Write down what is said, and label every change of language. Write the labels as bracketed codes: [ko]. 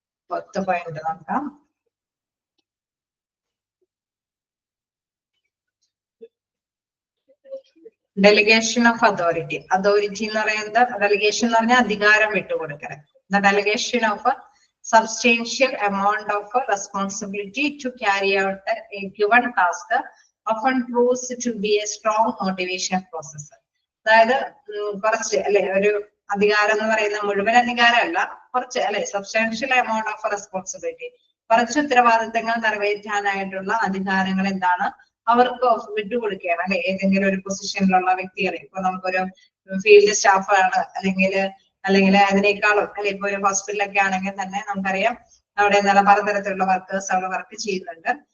[ml] പത്ത് പോയിന്റ് നോക്കാം. Delegation of authority. Authority എന്ന് പറയുന്നത് ഡെലിഗേഷൻ എന്ന് പറഞ്ഞാൽ അധികാരം വിട്ടുകൊടുക്കൽ. [en] The delegation of substantial amount of responsibility to carry out a given task often proves to be a strong motivation process. [ml] അതായത് കുറച്ച് അല്ലെ ഒരു അധികാരം എന്ന് പറയുന്ന മുഴുവൻ അധികാരമല്ല, കുറച്ച് അല്ലെ [en] substantial amount of responsibility, [ml] കുറച്ച് ഉത്തരവാദിത്തങ്ങൾ നിറവേറ്റാനായിട്ടുള്ള അധികാരങ്ങൾ എന്താണ് അവർക്ക് വിട്ടുകൊടുക്കുകയാണ് അല്ലെ. ഏതെങ്കിലും ഒരു പൊസിഷനിലുള്ള വ്യക്തികളെ, ഇപ്പൊ നമുക്കൊരു ഫീൽഡ് സ്റ്റാഫ് ആണ് അല്ലെങ്കിൽ അതിനേക്കാളും അല്ലെ, ഇപ്പൊ ഒരു ഹോസ്പിറ്റലൊക്കെ ആണെങ്കിൽ തന്നെ നമുക്കറിയാം അവിടെ എന്താണ് പലതരത്തിലുള്ള വർക്കേഴ്സ് അവിടെ വർക്ക് ചെയ്യുന്നുണ്ട്.